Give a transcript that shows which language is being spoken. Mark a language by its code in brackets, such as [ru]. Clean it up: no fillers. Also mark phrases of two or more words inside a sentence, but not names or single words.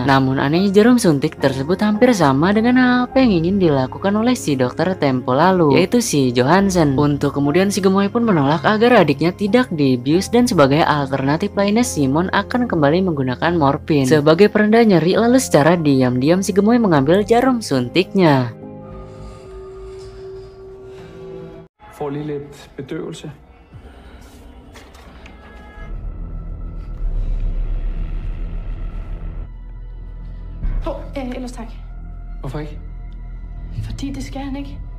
[id] Namun anehnya jarum suntik tersebut hampir sama dengan apa yang ingin dilakukan oleh si dokter tempo lalu, yaitu si Johansen. Untuk kemudian si gemoy pun menolak agar adiknya tidak dibius, dan sebagai alternatif lainnya Simon akan kembali menggunakan morfin sebagai pereda nyeri. Lalu secara diam-diam si gemoy mengambil jarum suntiknya. [da] Får lige lidt bedøvelse. Ellers tak. Hvorfor ikke? Fordi det skal han ikke.